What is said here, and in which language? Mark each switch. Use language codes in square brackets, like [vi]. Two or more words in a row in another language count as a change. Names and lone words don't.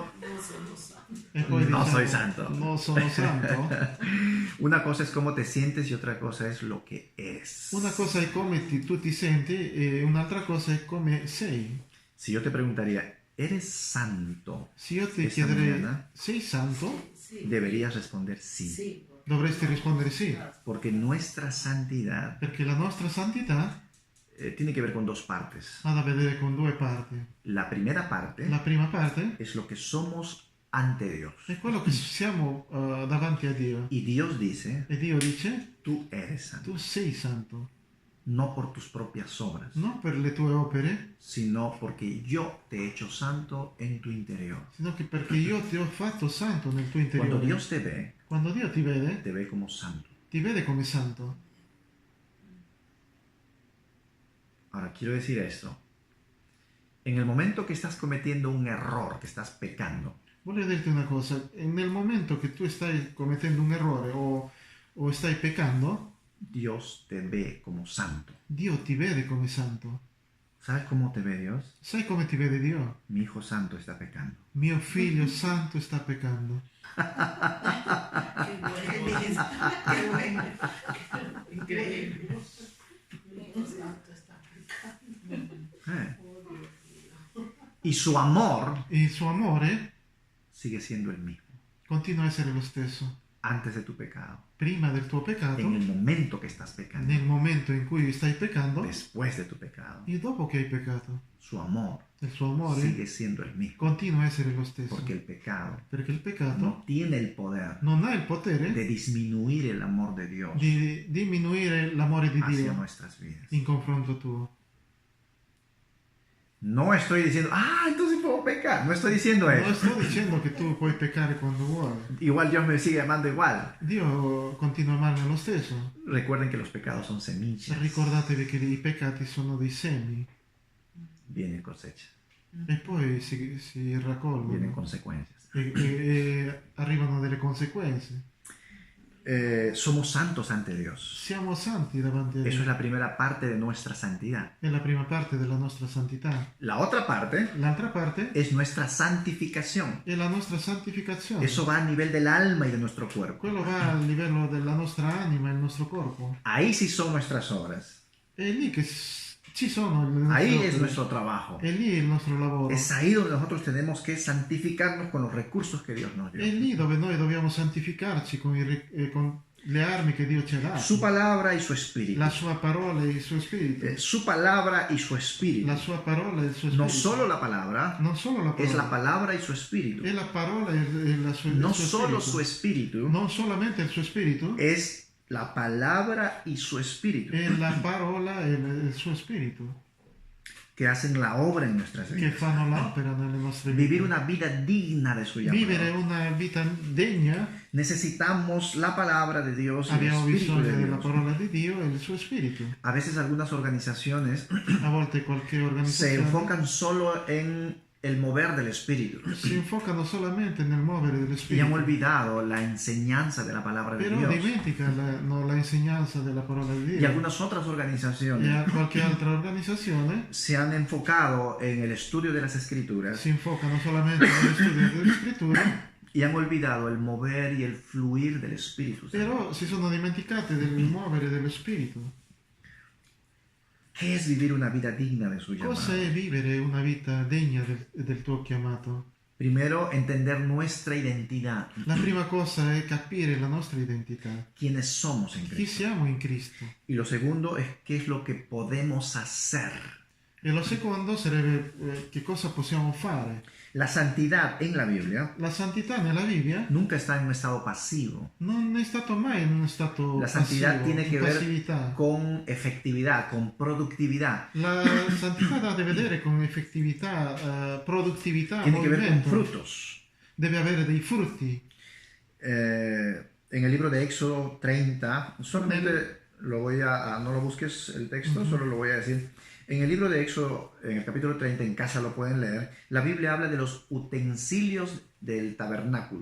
[it] E poi no diciamo, [es] soy santo. [it] non sono santo. [es] Una cosa es cómo te sientes y otra cosa es lo que es. [it] Una cosa è come tu ti senti e un'altra cosa è come sei. [es] Si yo te preguntaría, ¿eres santo? [it] Se io ti [es] Esta [it] chiederei: [es] mañana [it] sei santo? [es] deberías responder sí. [it] Dovresti rispondere sì, [es] Porque nuestra santidad [it] perché la nostra santità [es] tiene que ver con dos partes. [it] ha da vedere con due parti. [es] La primera parte [it] La prima parte [es] es lo que somos ante Dios. [it] è quello che siamo davanti a Dio. [es] Y Dios dice, [it] E Dio dice: [es] tú eres santo. [it] tu sei santo, [es] No por tus propias obras, [it] non per le tue opere, [es] sino porque yo te he hecho santo en tu interior. [it] sino che perché io ti ho fatto santo nel tuo interiore. [es] Cuando Dios te ve [it] Quando Dio [es] como santo. [it] ti vede come santo. [es] Ahora, quiero decir esto. En el momento que estás cometiendo un error, que estás pecando, [it] Voglio dirti una cosa: nel momento che tu stai commettendo un errore o stai peccando, [es] Dios te ve como santo. [it] Dio ti vede come santo. [es] ¿Sabes cómo te ve Dios? [it] Sai come ti vede Dio? [es] Mi hijo santo está pecando. [it] Mio figlio santo sta peccando. [es] Qué bueno, qué bueno. Increíble. Y su amor [it] E il suo amore [es] sigue siendo el mismo. [it] continua a essere lo stesso. [es] Antes de tu pecado, [it] Prima del tuo peccato, [es] en el momento que estás pecando, [it] nel momento in cui stai peccando [es] después de tu pecado, [it] e dopo che hai peccato. [es] su amor [it] Il suo amore [es] sigue siendo el mismo. [it] continua a essere lo stesso. [es] Porque el pecado [it] Perché il peccato [es] no tiene el poder [it] non ha il potere [es] de disminuir el amor de Dios [it] di diminuire l'amore di [es] hacia [it] Dio [es] nuestras vidas. [it] in confronto tuo. [es] No estoy diciendo, entonces puedo pecar. No estoy diciendo [it] Non [es] eso. [it] sto dicendo che tu puoi peccare quando vuoi. [es] Igual Dios me sigue amando igual. [it] Dio continua a amarmi lo stesso. [es] Recuerden que los pecados son semillas. [it] Ricordatevi che i peccati sono dei semi [es] Viene cosecha, [it] e poi si [es] vienen [it] raccolgono [es] consecuencias. [it] e arrivano delle conseguenze. [es] somos santos ante Dios. [it] siamo santi davanti a [es] Eso [it] Dio. [es] es la primera parte de nuestra santidad. [it] È la prima parte della nostra santità. [es] La otra parte [it] L'altra parte [es] es nuestra santificación. [it] è la nostra santificazione. [es] Eso va a nivel del alma y de nuestro cuerpo. [it] Quello va al livello della nostra anima e il nostro corpo. [es] Ahí sí son nuestras obras. [it] È lì che ci sono le nostre [es] Ahí [it] opere. [es] es nuestro trabajo. [it] È lì il nostro lavoro. [es] Es ahí donde nosotros tenemos que santificarnos con los recursos que Dios nos dio. [it] È lì dove noi dobbiamo santificarci con le armi che Dio ci ha dato. [es] Su palabra y su espíritu. [it] La sua parola e il suo spirito. [es] Su palabra y su espíritu. [it] La sua parola e il suo spirito. [es] No solo la palabra, [it] Non solo la [es] es [it] parola. [es] la palabra y su espíritu. [it] È la parola e il suo [es] No [it] il suo [es] solo [it] spirito. [es] su espíritu, [it] Non solamente il suo spirito, [es] es la palabra y su espíritu [it] è la parola e il suo spirito [es] que hacen la obra en nuestras [it] che [es] vidas. [it] fanno l'opera nelle nostre [es] Vivir [it] vite. [es] una vida digna de su [it] Vivere [es] llamado. [it] una vita degna [es] Necesitamos la palabra de Dios y el [it] abbiamo [es] espíritu [it] bisogno [es] de [it] della [es] Dios. [it] parola di Dio e il suo spirito. [es] A veces algunas organizaciones [it] A volte qualche [es] se [it] organizzazione [es] enfocan solo en el mover del espíritu [it] si infocano solamente nel muovere dello [es] y han [it] spirito, [es] olvidado la enseñanza de la palabra de [it] però [es] Dios. [it] dimentica la insegnanza della parola di [es] Y [it] Dio. [es] algunas otras [it] E [es] organizaciones [it] a qualche altra organizzazione [es] se han enfocado en el estudio de las escrituras [it] si infocano solamente nello studio delle scritture, [es] y han olvidado el mover y el fluir del Espíritu Santo. [it] però si sono dimenticate del muovere dello spirito. [es] ¿Qué es vivir una vida digna de su llamado? [it] Cosa è vivere una vita degna del tuo chiamato? [es] Primero, entender nuestra identidad, [it] La prima cosa è capire la nostra identità, [es] quiénes somos en [it] chi [es] Cristo. [it] siamo in Cristo. [es] Y lo segundo es qué es lo que podemos hacer. [it] E lo secondo sarebbe che cosa possiamo fare. [es] La santidad en la Biblia [it] La santità nella Bibbia [es] nunca está en un estado pasivo. [it] non è stato mai in uno stato [es] La santidad [it] passivo, [es] tiene [it] in [es] que ver [it] passività. [es] con efectividad, con productividad. [it] La santità ha a che vedere con effettività, produttività, [es] Tiene que ver con [it] movimento. [es] frutos. [it] Deve avere dei frutti. [es] En el libro de Éxodo 30, solamente lo voy a no lo busques el texto, solo lo voy a decir. En el libro de Éxodo, en el capítulo 30, en casa lo pueden leer, la Biblia habla de los utensilios del tabernáculo.